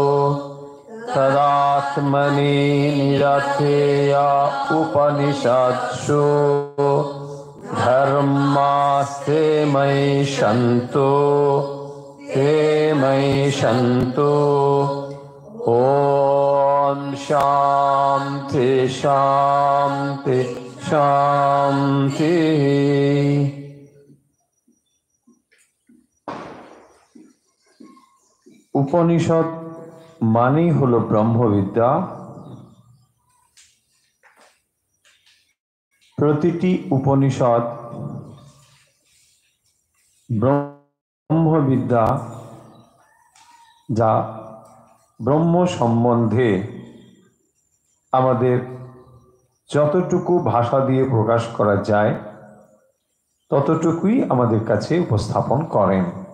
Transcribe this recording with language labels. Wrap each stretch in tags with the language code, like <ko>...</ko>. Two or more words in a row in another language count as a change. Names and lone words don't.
<sa>तदात्मनि निरतेय उपनिषत्सु धर्मास्ते मयि सन्तु ते मयि सन्तु। ओम शांति शांति शांति।</sa> <bn>উপনিষদ মানেই হলো ব্রহ্মবিদ্যা। প্রতিটি উপনিষদ ব্রহ্মবিদ্যা যা ব্রহ্ম সম্বন্ধে আমাদের যতটুকু ভাষা দিয়ে প্রকাশ করা যায় ততটুকুই আমাদের কাছে উপস্থাপন করেন।</bn>